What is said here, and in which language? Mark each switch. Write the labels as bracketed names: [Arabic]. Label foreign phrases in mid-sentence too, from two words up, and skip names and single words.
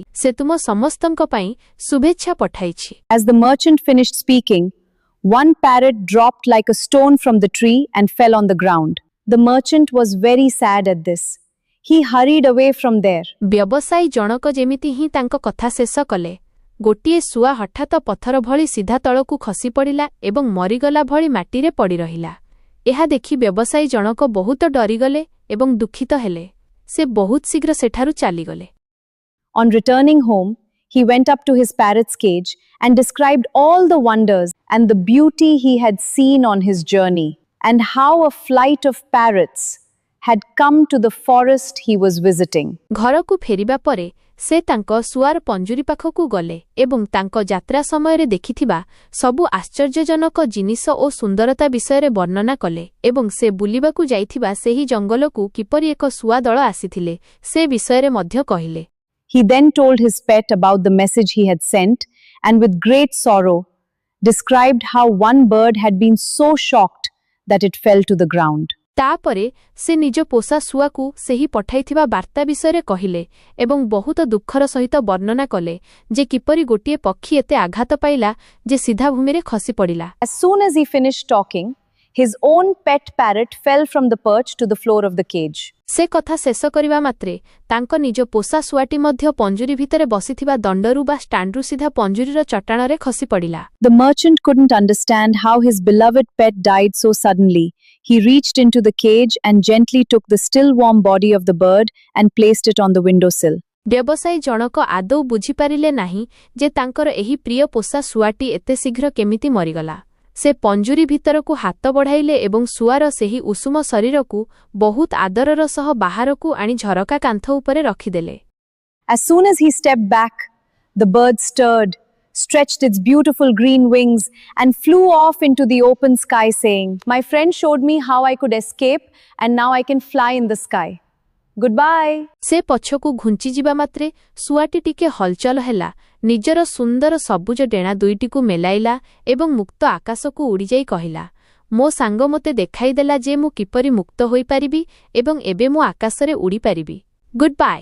[Odia] ସେ ତୁମ ସମସ୍ତଙ୍କ ପାଇଁ ଶୁଭେଚ୍ଛା ପଠାଇଛି।" [English] As the merchant finished speaking, one parrot dropped like a stone from the tree and fell on the ground. The merchant was very sad at this. He hurried away from there. [Odia] ବ୍ୟବସାୟୀ ଜଣକ ଯେମିତି ହିଁ ତାଙ୍କ କଥା ଶେଷ କଲେ, ଗୋଟିଏ ଶୁଆ ହଠାତ୍ ପଥର ଭଳି ସିଧା ତଳକୁ ଖସି ପଡ଼ିଲା ଏବଂ ମରିଗଲା ଭଳି ମାଟିରେ ପଡ଼ି ରହିଲା। ଏହା ଦେଖି ବ୍ୟବସାୟୀ ଜଣକ ବହୁତ ଡରିଗଲେ ଏବଂ ଦୁଃଖିତ ହେଲେ। ସେ ବହୁତ ଶୀଘ୍ର ସେଠାରୁ ଚାଲିଗଲେ। [English] On returning home, he went up to his parrot's cage and described all the wonders and the beauty he had seen on his journey, and how a flight of parrots had come to the forest he was visiting. [Odia] ଘରକୁ ଫେରିବା ପରେ ସେ ତାଙ୍କ ଶୁଆର ପଞ୍ଜୁରୀ ପାଖକୁ ଗଲେ ଏବଂ ତାଙ୍କ ଯାତ୍ରା ସମୟରେ ଦେଖିଥିବା ସବୁ ଆଶ୍ଚର୍ଯ୍ୟଜନକ ଜିନିଷ ଓ ସୁନ୍ଦରତା ବିଷୟରେ ବର୍ଣ୍ଣନା କଲେ ଏବଂ ସେ ବୁଲିବାକୁ ଯାଇଥିବା ସେହି ଜଙ୍ଗଲକୁ କିପରି ଏକ ଶୁଆ ଦଳ ଆସିଥିଲେ ସେ ବିଷୟରେ ମଧ୍ୟ କହିଲେ। [English] He then told his pet about the message he had sent, and with great sorrow described how one bird had been so shocked that it fell to the ground. [Odia] ତାପରେ ସେ ନିଜ ପୋଷା ଶୁଆକୁ ସେହି ପଠାଇଥିବା ବାର୍ତ୍ତା ବିଷୟରେ କହିଲେ ଏବଂ ବହୁତ ଦୁଃଖର ସହିତ ବର୍ଣ୍ଣନା କଲେ ଯେ କିପରି ଗୋଟିଏ ପକ୍ଷୀ ଏତେ ଆଘାତ ପାଇଲା ଯେ ସିଧା ଭୂମିରେ ଖସି ପଡ଼ିଲା। [English] As soon as he finished talking, his own pet parrot fell from the perch to the floor of the cage. [Odia] ସେ କଥା ଶେଷ କରିବା ମାତ୍ରେ ତାଙ୍କ ନିଜ ପୋଷା ଶୁଆଟି ମଧ୍ୟ ପଞ୍ଜୁରୀ ଭିତରେ ବସିଥିବା ଦଣ୍ଡରୁ ବା ଷ୍ଟାଣ୍ଡରୁ ସିଧା ପଞ୍ଜୁରୀର ଚଟାଣରେ ଖସି ପଡ଼ିଲା। [English] The merchant couldn't understand how his beloved pet died so suddenly. He reached into the cage and gently took the still warm body of the bird and placed it on the windowsill. [Odia] ବ୍ୟବସାୟୀ ଜଣକ ଆଦୌ ବୁଝିପାରିଲେ ନାହିଁ ଯେ ତାଙ୍କର ଏହି ପ୍ରିୟ ପୋଷା ଶୁଆଟି ଏତେ ଶୀଘ୍ର କେମିତି ମରିଗଲା। ସେ ପଞ୍ଜୁରୀ ଭିତରକୁ ହାତ ବଢ଼ାଇଲେ ଏବଂ ଶୁଆର ସେହି ଉଷୁମ ଶରୀରକୁ ବହୁତ ଆଦରର ସହ ବାହାରକୁ ଆଣି ଝରକା କାନ୍ଥ ଉପରେ ରଖିଦେଲେ। [English] As soon as he stepped back, the bird stirred, stretched its beautiful green wings, and flew off into the open sky, saying, "My friend showed me how I could escape, and now I can fly in the sky. Goodbye." [Odia] ସେ ପଛକୁ ଘୁଞ୍ଚିଯିବା ମାତ୍ରେ ଶୁଆଟି ଟିକେ ହଲଚଲ ହେଲା, ନିଜର ସୁନ୍ଦର ସବୁଜ ଡେଣା ଦୁଇଟିକୁ ମେଲାଇଲା ଏବଂ ମୁକ୍ତ ଆକାଶକୁ ଉଡ଼ିଯାଇ କହିଲା, "ମୋ ସାଙ୍ଗ ମୋତେ ଦେଖାଇଦେଲା ଯେ ମୁଁ କିପରି ମୁକ୍ତ ହୋଇପାରିବି ଏବଂ ଏବେ ମୁଁ ଆକାଶରେ ଉଡ଼ିପାରିବି। [English] good bye."